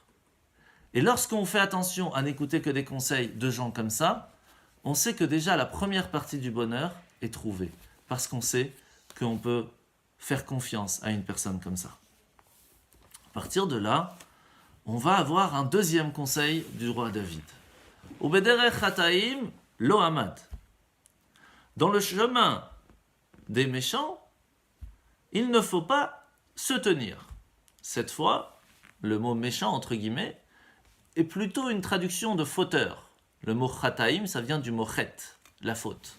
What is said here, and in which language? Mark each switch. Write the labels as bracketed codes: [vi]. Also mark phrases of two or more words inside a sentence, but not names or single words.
[fr] Et lorsqu'on fait attention à n'écouter que des conseils de gens comme ça, on sait que déjà la première partie du bonheur est trouvée. Parce qu'on sait qu'on peut faire confiance à une personne comme ça. À partir de là, on va avoir un deuxième conseil du roi David. [he] ובדרך חטאים לא עמד. [fr] Dans le chemin des méchants, il ne faut pas se tenir. Cette fois, le mot méchant, entre guillemets, est plutôt une traduction de fauteur. Le mot chataim, ça vient du mot chet, la faute.